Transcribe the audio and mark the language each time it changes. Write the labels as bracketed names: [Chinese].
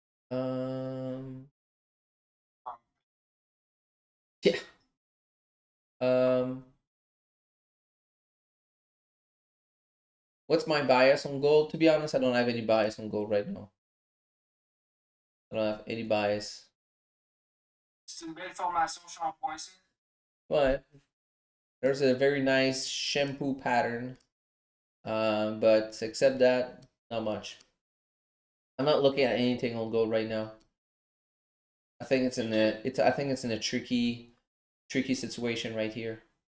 [English] Yeah. What's my bias on gold? To be honest, I don't have any bias on gold right now. I don't have any bias. [French] C'est une belle formation, je suis en point C. [English] But there's a very nice shampoo pattern. But except that, not much. I'm not looking at anything on gold right now. I think it's in a tricky situation right here.